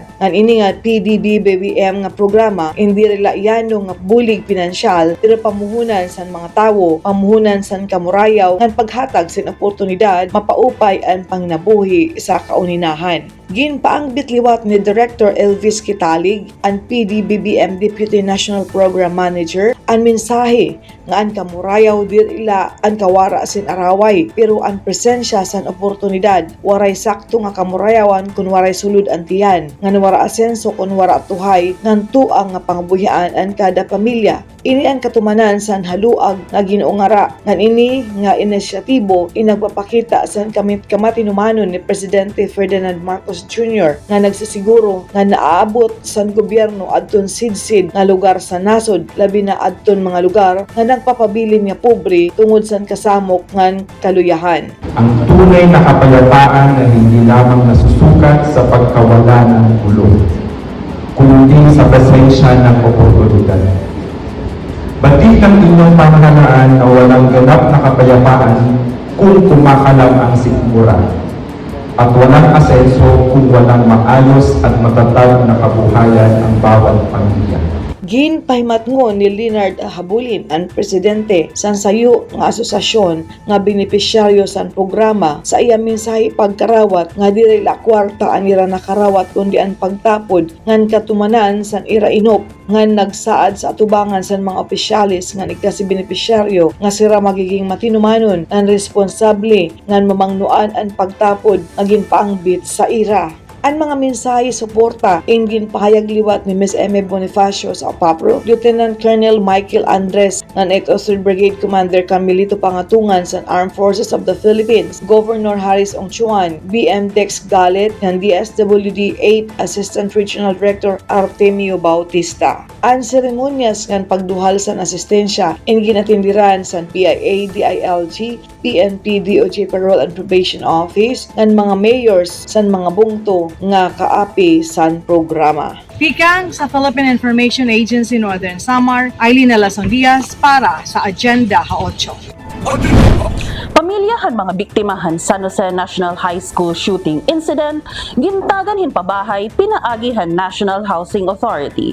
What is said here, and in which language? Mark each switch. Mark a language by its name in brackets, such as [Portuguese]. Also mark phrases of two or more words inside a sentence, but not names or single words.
[Waray] Ngan ini nga PDB-BBM nga programa hindi relayano nga bulig pinansyal, pero pamuhunan san mga tawo, pamuhunan san kamurayaw, ngan paghatag sin oportunidad, mapaupay ang panginabuhi sa kauninahan. Ginpaangbit liwat ni Director Elvis Kitalig, ang PDBBM Deputy National Program Manager, ang mensahe nga ang kamurayaw dirila ang kawara sin araway, pero ang presensya san oportunidad, waray sakto nga kamurayawan kun waray sulod ang tiyan, nga wara asenso kun wara tuhay, ngan tuang nga pangbuhian ang kada pamilya. Ini ang katumanan san haluag nga ginuungara, ngan ini nga inisyatibo inagpapakita san kamatinumanon ni Presidente Ferdinand Marcos Jr. nga nagsisiguro nga naaabot san gobyerno adton sidsid nga lugar sa nasod, labi na adton mga lugar nga nagpapabilin nga pobre tungod san kasamok ngan kaluyahan. [Filipino] Ang tunay na kapayapaan ay hindi lamang nasusukat sa pagkawala ng gulo, kundi sa presensya ng oportunidad. Batik ng inyong pamahalaan na walang ganap na kapayapaan kung kumakalam ang sikmura, at walang asenso kung walang maayos at matatag na kabuhayan ang bawat pamilya. [Waray] Ginpahimatngon ni Leonard Habulin, ang presidente san sayo nga asosasyon nga benepisyaryo san programa, sa iyang mensahe pagkarawat nga dili la kwarta ang ira nakarawat kundi ang pagtapod ngan katumanan san ira inop ngan nagsaad sa atubangan san mga opisyalis nga nagkasi benepisyaryo nga sira magiging matinumanon ang responsable ngan mamangnuan ang pagtapod nga ginpaangbit sa ira. Ang mga mensahe suporta ingin pahayag liwat ni Ms. M. Bonifacio sa Opapro, Lieutenant Colonel Michael Andres ng 8th Brigade Commander Camilito Pangatungan sa Armed Forces of the Philippines, Governor Harris Ongchuan, BM Dex Galet ng DSWD 8 Assistant Regional Director Artemio Bautista. Ang seremonyas ng pagduhal sa asistensya ingin atindiran sa PIA, DILG, PNP, DOJ Parole and Probation Office ng mga mayors sa mga bungto nga kaapi san programa. Pikang sa Philippine Information Agency Northern Samar, Aileen Alason Diaz para sa Agenda Ha-8. Pamilyahan mga biktimahan San Jose National High School shooting incident, gintagan hinpabahay pinaagihan National Housing Authority.